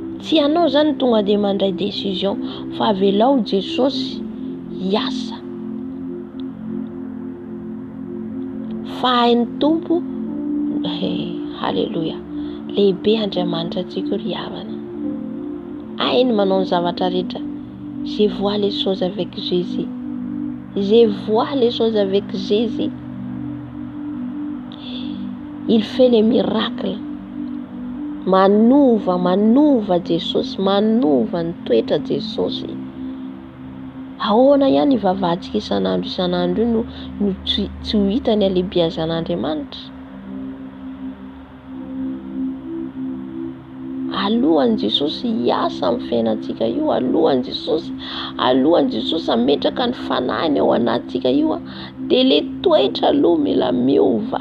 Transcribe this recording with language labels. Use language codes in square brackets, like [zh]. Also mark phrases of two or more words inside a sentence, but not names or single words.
[mg] Tsy anao zany tonga de mandray décision fa avelao Jesosy hiasa. Fa hain'ny tompo, halleluja, lehibe Andriamanitra antsika ry havana. Hainy manao ny zavatra rehetra. [fr] Je vois les choses avec Jésus. Je vois les choses avec Jésus. Il fait les miracles. [mg] Manova Jesosy, manova ny toetra Jesosy. Ahoana ihany ivavahantsika isan'andro io no tsy ho hita ny alehibeazan'Andriamanitra. Alohan'i Jesosy hiasa amin'ny fiainantsika io, alohan'i Jesosy ametraka ny fanahiny ao anatintsika io, dia le toetra aloha mila miova.